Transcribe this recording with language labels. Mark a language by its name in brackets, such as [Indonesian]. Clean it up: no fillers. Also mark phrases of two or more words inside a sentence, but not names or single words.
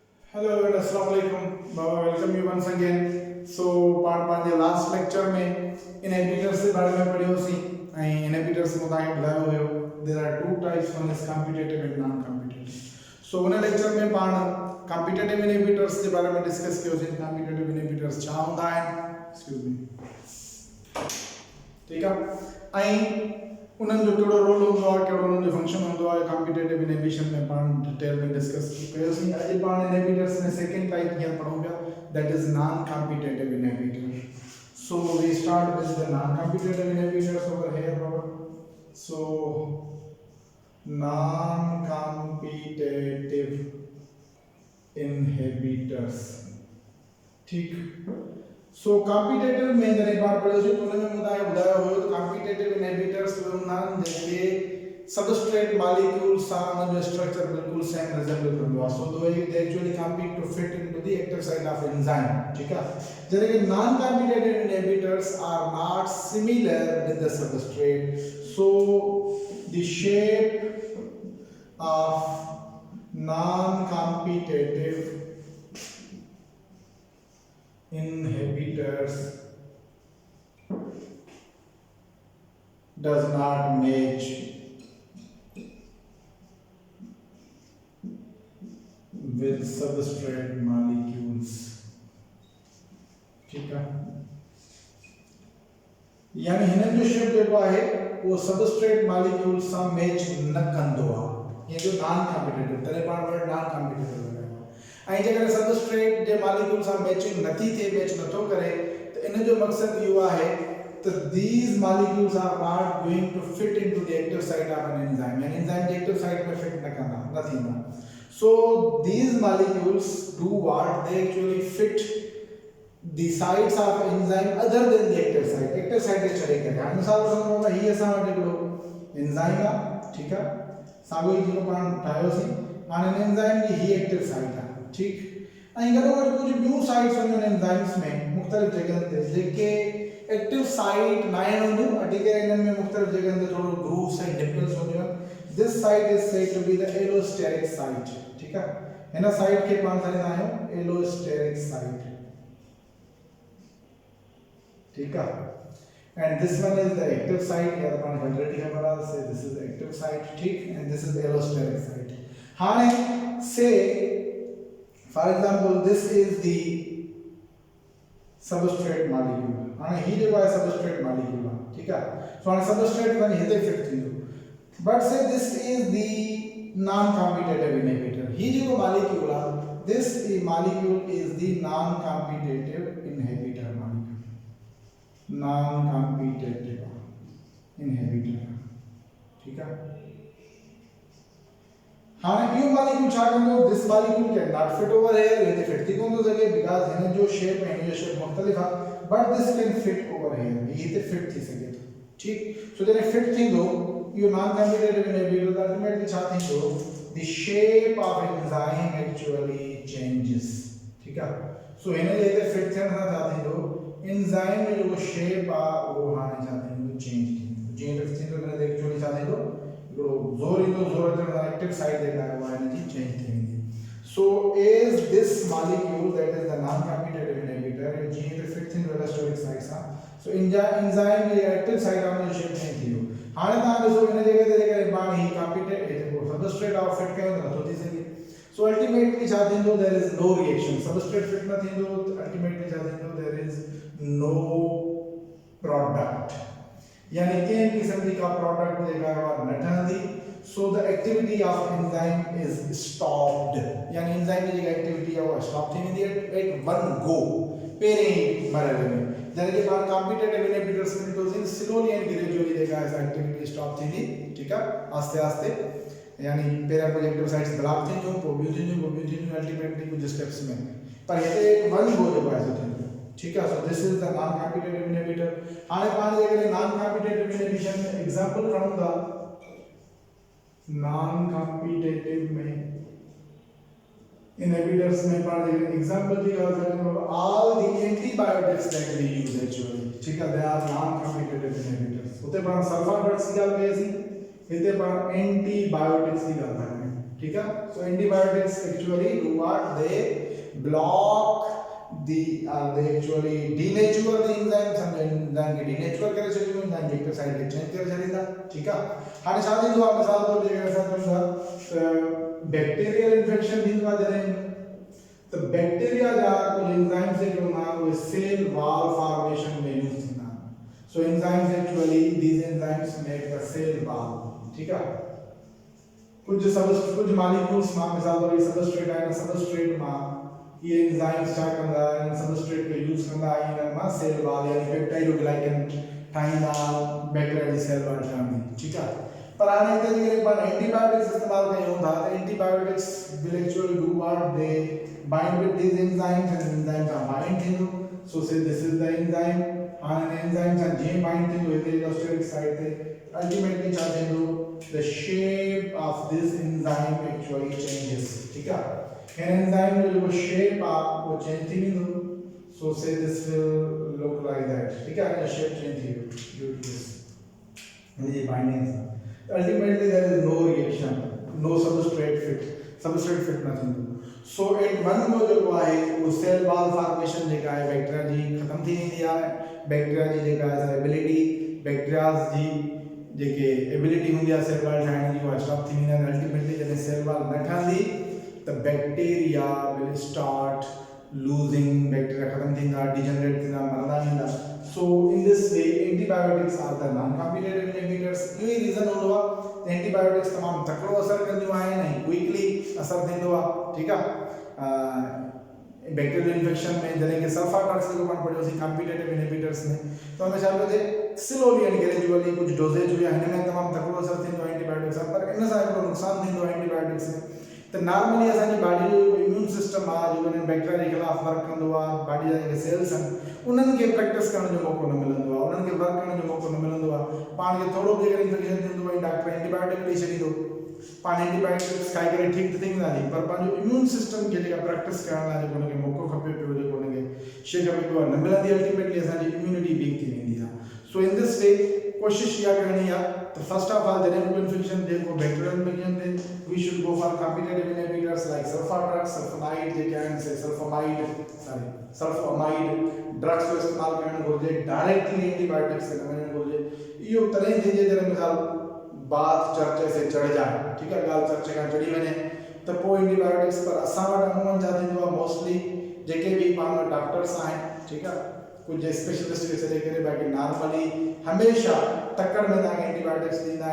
[English] Hello and [Arabic] السلام عليكم. [English] Welcome you once again. So [Sindhi] पाण पंहिंजे [English] last lecture [Sindhi] में इनहिबिटर्स जे बारे में पढ़ियोसीं ऐं इनहिबिटर्स में तव्हांखे ॿुधायो हुयो [English] there are two types, one is competitive and non competitive. [Sindhi] So उन लेक्चर में पाण [English] competitive inhibitors [Sindhi] जे बारे में डिस्कस कयोसीं. [English] competitive inhibitors [Sindhi] छा हूंदा आहिनि, [English] excuse me, [Hindi] ठीक है, [Sindhi] ऐं उन्हनि जो कहिड़ो रोल हूंदो आहे, कहिड़ो उन्हनि जो फंक्शन हूंदो आहे. [English] competitive inhibition [Sindhi] में पाण डिटेल में डिस्कस कयोसीं. अॼु पाण इनहिबिटर्स में [English] second type [Sindhi] कीअं पढ़ूं पिया, [English] that is non competitive inhibitor. so we start with the non competitive inhibitors over here brother. so non competitive inhibitors, ठीक. [Sindhi] सो कॉम्पिटेटिव में जॾहिं पाण पढ़ियोसीं त उन में ॿुधायो हुयो त [English] competitive inhibitors [Sindhi] हूंदा आहिनि जेके [English] substrate molecule [Sindhi] सां उन जो स्ट्रक्चर बिल्कुल [English] same resemble [Sindhi] कंदो आहे. [English] so they actually compete to fit into the active site of enzyme, [Sindhi] ठीक आहे. जॾहिं कि [English] non competitive inhibitors are not similar with the substrate. so the shape of non competitive inhibitors does not match with substrate molecules, [Hindi] ठीक है. [Sindhi] यानी हिननि जो शेप जेको आहे वो [English] substrate molecule [Sindhi] सां मैच न कंदो आहे. ये जो [English] non competitive [Sindhi] तॾहिं पाण [English] word non competitive [Sindhi] ऐं जेकर सबस्ट्रेट जे मॉलिक्यूल सां मैचिंग नथी थिए, मैच नथो करे, त इन जो मक़सदु इहो आहे त [English] these molecules are not going to fit into the active site of an enzyme. [Sindhi] यानी एंजाइम जे [English] active site [Sindhi] में फिट न कंदा, न थींदा. [English] So these molecules do what? They actually fit the sites of enzyme other than the active site. active site [Sindhi] खे छॾे करे. हाणे मिसाल वठो त ही असां वटि हिकिड़ो एंजाइम आहे, ठीकु आहे, साॻियो ई जेको पाण ठाहियोसीं. हाणे हिन एंजाइम जी ही [English] active site [Sindhi] आहे, ठीक. ऐं गॾोगॾु कुझु ॿियूं साइट्स हूंदियूं आहिनि एंजाइम्स में मुख़्तलिफ़ जॻहनि ते जेके [English] active site [Sindhi] न आहिनि हूंदियूं, अटी करे इन्हनि में मुख़्तलिफ़ जॻहनि ते थोरो ग्रूव्स ऐं डिम्पल्स हूंदियूं आहिनि. [English] this site is said to be the allosteric site, [Sindhi] ठीक आहे. हिन साइट खे पाण चवंदा आहियूं [English] allosteric site, [Sindhi] ठीक आहे. [English] and this one is the active site. [Sindhi] या पाण ऑलरेडी ख़बर आहे, [English] say this is active site, ठीक. and this is allosteric site. हाणे से for example this is the substrate molecule. [Sindhi] हाणे ही जेको आहे [English] substrate molecule [Sindhi] आहे, ठीक आहे. सो हाणे substrate वञी हिते फिट थींदो. [English] but say this is the non competitive inhibitor. [Sindhi] ही जेको molecule आहे, [English] this molecule is the non competitive inhibitor molecule. non competitive inhibitor, [Hindi] ठीक है. [Sindhi] हाणे इहो मॉलिक्यूल छा कंदो, [English] this molecule can not fit over here. [Sindhi] हिते फिट थी कोन थो सघे बिकॉज़ हिन जो शेप ऐं हिन जो शेप मुख़्तलिफ़ आहे. [English] but this can fit over here, [Sindhi] ही हिते फिट थी सघे थो, ठीक. सो जॾहिं फिट थींदो इहो [English] non competitive inhibitor, [Sindhi] त अल्टीमेटली छा थींदो, [English] the shape of enzyme actually changes, [Sindhi] ठीक आहे. सो हिन जे हिते फिट थियण सां छा थींदो, एंजाइम जो जेको शेप आहे उहो हाणे छा थींदो, चेंज थींदो. जीअं फिट थींदो त एक्चुअली छा थींदो, जोर ईंदो, जोर अचण सां [English] active site [Sindhi] जेका आहे उहा हिनजी चेंज थी वेंदी. [English] so as this molecule that is the non competitive inhibitor, [Sindhi] जीअं त फिट थींदो [English] allosteric site [Sindhi] सां, सो एंजाइम जी [English] active site [Sindhi] आहे उन जो [English] shape change [Sindhi] थी वियो. हाणे तव्हां ॾिसो हिन जॻह ते जेकर पाण ही कॉम्पिटेटिव जेको सबस्ट्रेट आहे फिट कयूं त नथो थी सघे. सो अल्टीमेटली छा थींदो, [English] there is no reaction. [Sindhi] सबस्ट्रेट फिट न थींदो त अल्टीमेटली छा थींदो, [English] there is no product. [Sindhi] यानी कंहिं क़िस्म जी का प्रोडक्ट जेका आहे न ठहंदी. [English] So the activity of enzyme is stopped. [Sindhi] यानी एंजाइम जी जेका एक्टिविटी आहे उहा स्टॉप थी वेंदी आहे [English] at one go, [Sindhi] पहिरें ई मरहले में. जॾहिं कि पाण [English] competitive inhibitors [Sindhi] में ॾिठोसीं [English] slowly and gradually [Sindhi] जेका आहे [English] activity stop [Sindhi] थींदी, ठीक आहे, आस्ते आस्ते. यानी पहिरियां कुझु [English] active sites [Sindhi] ब्लॉक थींदियूं, पोइ ॿियूं थींदियूं, अल्टीमेटली कुझु स्टेप्स में. पर हिते [English] one go [Sindhi] जेको आहे थींदो, [Hindi] ठीक है. [English] so this is the non competitive inhibitor. [Sindhi] हाणे पाण जेकॾहिं [English] non competitive inhibition [Sindhi] में एग्जांपल खणूं था, [English] non competitive [Sindhi] में इनहिबिटर्स में पाण जेकॾहिं एग्जांपल जी ॻाल्हि कयूं, [English] all the antibiotics that we use actually, [Hindi] ठीक है, [English] they are non competitive inhibitors. [Sindhi] उते पाण सल्फा ड्रग्स की ॻाल्हि कईसीं, हिते पाण एंटीबायोटिक्स की ॻाल्हि था कयूं, [Hindi] ठीक है। [English] so antibiotics actually do what they block they actually denature the enzymes and enzyme [Sindhi] के denature करे छॾियूं, enzyme के [English] active site [Sindhi] खे चेंज करे छॾींदा, ठीक आहे। हाणे छा थींदो आहे, मिसाल तौर ते असां चऊं था [English] bacterial infection [Sindhi] थींदो आहे जॾहिं त बैक्टीरिया जा कुझु एंजाइम्स जेके हूंदा आहिनि उहे [English] cell wall formation [Sindhi] में यूज़ थींदा आहिनि। [English] so enzymes actually these enzymes make the cell wall, [Sindhi] ठीक आहे। कुछ मॉलिक्यूल्स मां मिसाल तौर ते सबस्ट्रेट आहे, सबस्ट्रेट मां ये एंजाइम्स छा कंदा आहिनि, सबस्ट्रेट खे यूज़ कंदा आहिनि मां [English] cell wall [Sindhi] यानी पेप्टाइडोग्लाइकन ठाहींदा बैक्टीरिया जी [English] cell wall [Sindhi] ठहंदी, ठीक आहे। पर हाणे हिते जेकॾहिं पाण एंटीबायोटिक्स इस्तेमालु कयूं था त [English] antibiotics will actually do what they bind with these enzymes and [Sindhi] एंजाइम सां बाइंड थींदो। [English] so say this is the enzyme. [Sindhi] हाणे एंजाइम सां जीअं बाइंड थींदो हिते [English] allosteric side [Sindhi] ते अल्टीमेटली छा थींदो, [English] the shape of this enzyme actually changes, [Sindhi] ठीक आहे। एंजाइम जो जो शेप आहे वो चेंज थी वेंदो। [English] so say this will look like that, [Sindhi] ठीक आहे। [English] shape change [Sindhi] थी वियो [English] due to this [Sindhi] हिनजी बाइंडिंग सां। [English] Ultimately there is no reaction, no substrate fit [Sindhi] न थींदो। सो [English] at one [Sindhi] में जेको आहे वो [English] cell wall formation [Sindhi] जेका आहे बैक्टीरिया जी ख़त्म थी वेंदी आहे। बैक्टीरिया जी जेका आहे एबिलिटी, बैक्टीरिया जी जेके एबिलिटी हूंदी आहे [English] cell wall [Sindhi] ठाहिण जी, उहा स्टॉप थी वेंदी आहे। अल्टीमेटली जॾहिं [English] cell wall [Sindhi] न ठहंदी त [English] bacteria will start losing, [Sindhi] बैक्टीरिया ख़त्म थींदा, डिजनरेट थींदा, मरंदा वेंदा। [English] so in this way antibiotics are the non competitive inhibitors. [Sindhi] इहो ई रीज़न हूंदो आहे त एंटीबायोटिक्स तमामु तकिड़ो असर कंदियूं आहिनि ऐं क्विकली असर थींदो आहे, ठीकु आहे। [English] bacterial infection [Sindhi] में जॾहिं कि [English] sulfa drugs [Sindhi] जेको पाण पढ़ियोसीं [English] competitive inhibitors [Sindhi] में, त हुन छा पियो थिए, [English] slowly and gradually [Sindhi] कुझु डोजेज हुया हिन में तमामु तकिड़ो असर थींदो आहे एंटीबायोटिक्स सां, पर इन सां हिकिड़ो नुक़सानु थींदो आहे एंटीबायोटिक्स में। तो नॉर्मली असांजी बॉडी जो [English] immune system [Sindhi] आहे जेको बैक्टीरिया के खिलाफ वर्क कंदो आहे, बॉडी जा जेके सेल्स आहिनि उन्हनि खे प्रैक्टिस करण जो मौक़ो न मिलंदो आहे, उन्हनि खे वर्क करण जो मौक़ो न मिलंदो आहे। पाण खे थोरो बि अगरि इंफेक्शन थींदो आहे डॉक्टर एंटीबायोटिक ॾेई छॾींदो, पाण एंटीबायोटिक्स खाई करे ठीक थी वेंदासीं, पर पंहिंजो [English] immune system [Sindhi] खे जेका प्रैक्टिस करण लाइ जेको हुनखे मौक़ो खपे पियो, जेको हुनखे शइ खपे पियो न मिलंदी, अल्टीमेटली असांजी इम्यूनिटी वीक थी वेंदी आहे। सो इन दिस वे कोशिश इहा करणी आहे त [English] first of all [Sindhi] जॾहिं कोई इन्फेक्शन जेको [English] bacterial infection [Sindhi] थिए, [English] we should go for competitive inhibitors like sulfa drugs, [Sindhi] सल्फोनाइड जेके आहिनि से [English] sulfomide drugs [Sindhi] जो इस्तेमालु करणु घुरिजे, डायरेक्टली एंटीबायोटिक्स से न वञणु घुरिजे। इहो तॾहिं थींदे जॾहिं मिसाल [Hindi] बात चर्चे से चढ़ जाए, ठीक है, [Sindhi] गाल चर्चे खां चढ़ी वञे त पोइ एंटीबायोटिक्स। पर असां वटि अमूमन छा थींदो आहे, मोस्टली जेके बि पाण वटि डॉक्टर्स आहिनि, ठीक आहे, कुछ स्पेशलिस्ट खे छॾे करे बाक़ी नॉर्मली हमेशा तकड़ में तव्हांखे एंटीबायोटिक्स ॾींदा।